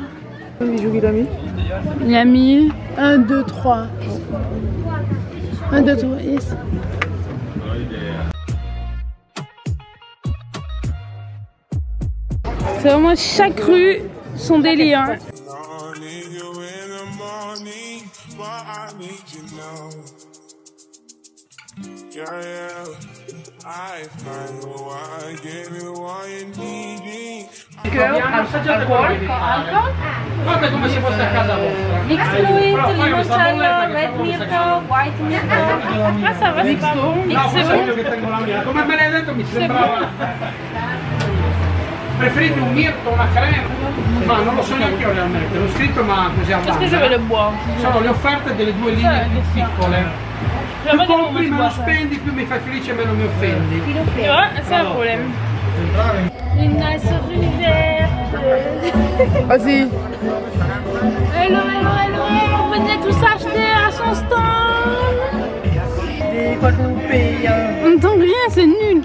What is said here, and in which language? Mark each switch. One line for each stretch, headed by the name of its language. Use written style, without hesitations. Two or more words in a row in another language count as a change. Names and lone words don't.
French: Combien de bijoux qu'il a mis? Il a mis 1, 2, 3. 1, 2, 3, yes. C'est vraiment chaque rue son délire. Hein.
Italian: Guarda come se fosse a casa vostra.
English: Mix fluid, limoncello, red mirto, white mirto.
French: Ah ça va, c'est pas bon.
Italian: No, questo è quello che tengo la mia. Come me l'hai detto mi sembrava. Preferite un mirto o una crema? Ma non lo so neanche io realmente, l'ho scritto ma così a
French: Parce que je veux le boire.
Italian: Sono le offerte delle due linee più piccole. Più compri, meno spendi, più mi fai felice e meno mi offendi.
French: Tu vois, c'est un problème. Une nice rue verte. Vas-y.
English: Hello, hello, hello,
French: on venait tous acheter à son stand. Des Guadeloupéens. On n'entend rien, c'est nul.